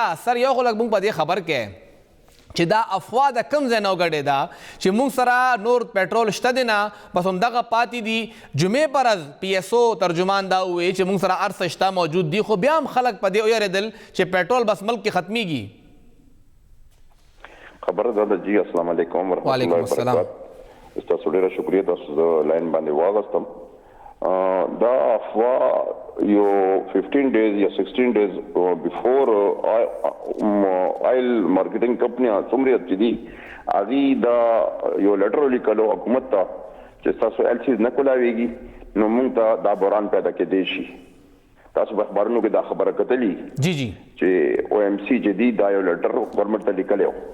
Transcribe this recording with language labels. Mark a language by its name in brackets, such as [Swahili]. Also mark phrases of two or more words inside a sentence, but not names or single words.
[Pashto] سر یو خو لږ موږ په دې خبر کې چې دا افوا د کوم ځای نه وګډېده چې موږ سره نور پټرول شته دی نه بس همدغه پاتې دي. جمعې پر ورځ PSO ترجمان دا وویل چې موږ سره هر څه شته موجود دي خو بیا هم خلک په دې ویرېدل چې پټرول بس ملک کې ختمیږي. خبره ده جی [Arabic] السلام علیکم ورحمۃ اللہ وبرکاتہ. [Pashto] تاسو ډیره شکریہ تاسو د لاین باندې واغستم. دا افوا یو 15 days یا 16 days [English] before oil marketing company [Pashto] څومره چې دي هغې دا یو لیټر ولیکلو حکومت ته چې تاسو LCs نه کولاویږي نو موږ ته دا بحران پیدا کېدی شي. تاسو په اخبارونو کې دا خبره کتلي چې OMC چې دي دا یو لیټر ګورنمنټ ته لیکلی و.